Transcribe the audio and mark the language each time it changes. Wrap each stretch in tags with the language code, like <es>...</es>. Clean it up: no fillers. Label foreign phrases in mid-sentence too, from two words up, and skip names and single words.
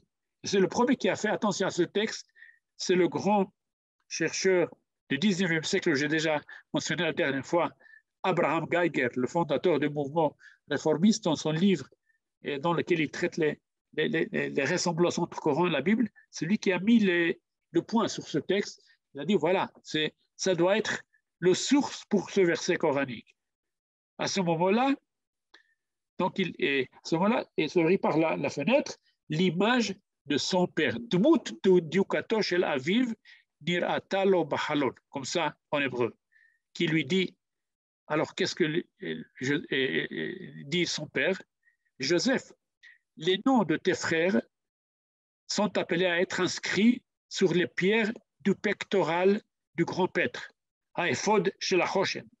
<fr>C'est le premier qui a fait attention à ce texte, c'est le grand chercheur du 19e siècle, j'ai déjà mentionné la dernière fois, Abraham Geiger, le fondateur du mouvement réformiste, dans son livre dans lequel il traite les ressemblances entre le Coran et la Bible, c'est lui qui a mis le point sur ce texte. Il a dit, voilà, ça doit être le source pour ce verset coranique. À ce moment-là, donc il se rit par la fenêtre l'image de son père.</fr> <he>דמות דיוקנו של אביו נראתה לו בחלון,</he> <fr>comme ça en hébreu, qui lui dit, alors qu'est-ce que dit son père? Joseph, les noms de tes frères sont appelés à être inscrits sur les pierres du pectoral du grand prêtre, à Ephod chez la Choshen.</fr>